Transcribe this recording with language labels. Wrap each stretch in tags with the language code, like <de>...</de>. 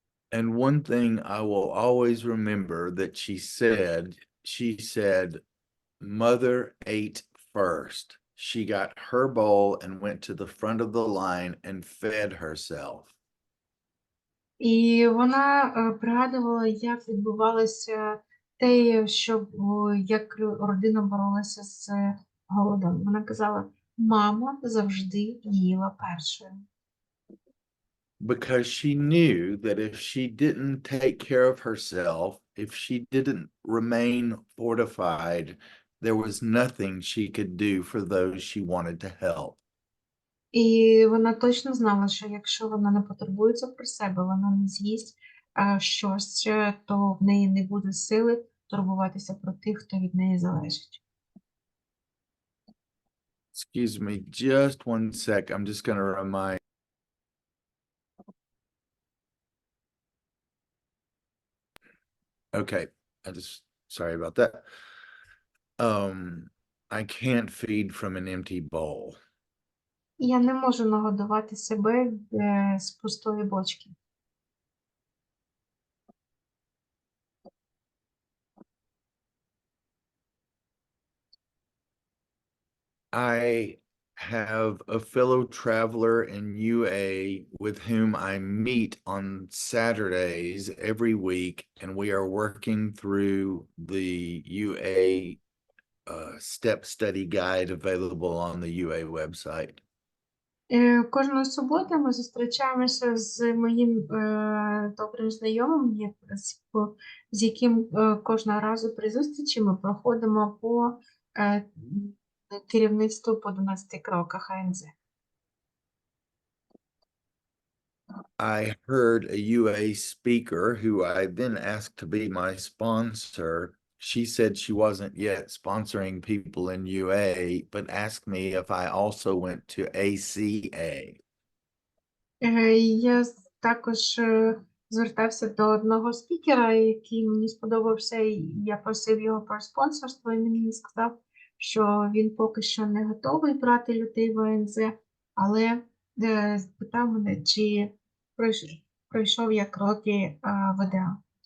<en>And one thing I will always remember that she said, Mother ate first. She got her bowl and went to the front of the line and fed herself.</en> <uk>І вона пригадувала, як відбувалося те, що як родина боролася з голодом. Вона казала, мама завжди їла першою.</uk> <en>Because she knew that if she didn't take care of herself, if she didn't remain fortified, there was nothing she could do for those she wanted to help.</en> <uk>І вона точно знала, що якщо вона не потурбується про себе, вона не з'їсть щось, то в неї не буде сили турбуватися про тих, хто від неї залежить.</uk> <en>Excuse me, just one sec. I'm just going to remind. Okay, sorry about that. I can't feed from an empty bowl.</en> <uk>Я не можу нагодувати себе з пустої бочки.</uk> <en>I have a fellow traveler in UA with whom I meet on Saturdays every week, and we are working through the UA step study guide available on the UA website.</en> <uk>Кожної суботи ми зустрічаємося з моїм добрим знайомим, з яким кожного разу при зустрічі ми проходимо по керівництву по 12 кроках АНЗ.</uk> <en>I heard a UA speaker who I then asked to be my sponsor. She said she wasn't yet sponsoring people in UA, but asked me if I also went to ACA.</en> <uk>Я також звертався до одного спікера, який мені сподобався, і я просив його про спонсорство, і він мені сказав, що він поки що не готовий брати людей в АНЗ, але спитав мене, чи пройшов я кроки ВДА.</uk>